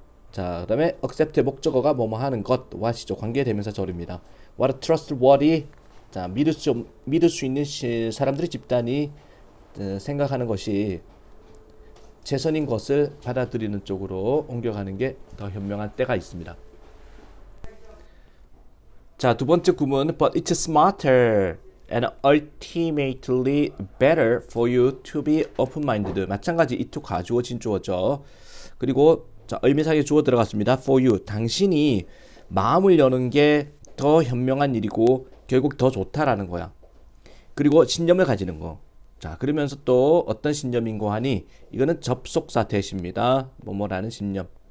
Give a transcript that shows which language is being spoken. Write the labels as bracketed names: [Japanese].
[Korean] 자, 그다음에 accept의 목적어가 뭐뭐 하는 것, what이죠. 관계대명사 절입니다. [English] what trustworthy. [Korean] 자, 믿을 수 있는 사람들의 집단이 생각하는 것이 최선인 것을 받아들이는 쪽으로 옮겨가는 게 더 현명한 때가 있습니다. 자, 두 번째 구문 [English] but it's smarter and ultimately better for you to be open-minded. [Korean] 마찬가지 it 가주어진 주어죠. 그리고 자, 의미상의 주어 들어갔습니다. [English] for you. [Korean] 당신이 마음을 여는 게 더 현명한 일이고 결국 더 좋다라는 거야. 그리고 신념을 가지는 거. 자, 그러면서 또 어떤 신념인고 하니 이거는 접속사 대시입니다. 뭐뭐라는 신념.